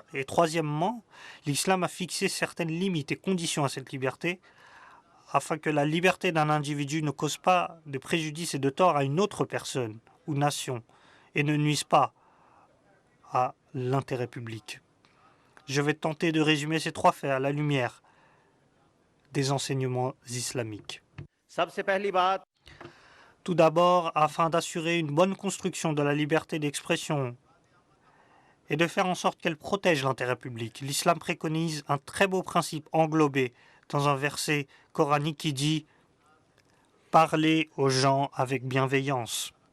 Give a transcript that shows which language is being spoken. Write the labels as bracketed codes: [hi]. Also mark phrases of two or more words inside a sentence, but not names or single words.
[fr] Et troisièmement, l'islam a fixé certaines limites et conditions à cette liberté afin que la liberté d'un individu ne cause pas de préjudice et de tort à une autre personne ou nation et ne nuise pas à l'intérêt public. Je vais tenter de résumer ces trois faits à la lumière des enseignements islamiques. [ur] سب سے پہلی بات [fr] Tout d'abord, afin d'assurer une bonne construction de la liberté d'expression et de faire en sorte qu'elle protège l'intérêt public, l'islam préconise un très beau principe englobé dans un verset coranique qui dit « Parlez aux gens avec bienveillance ».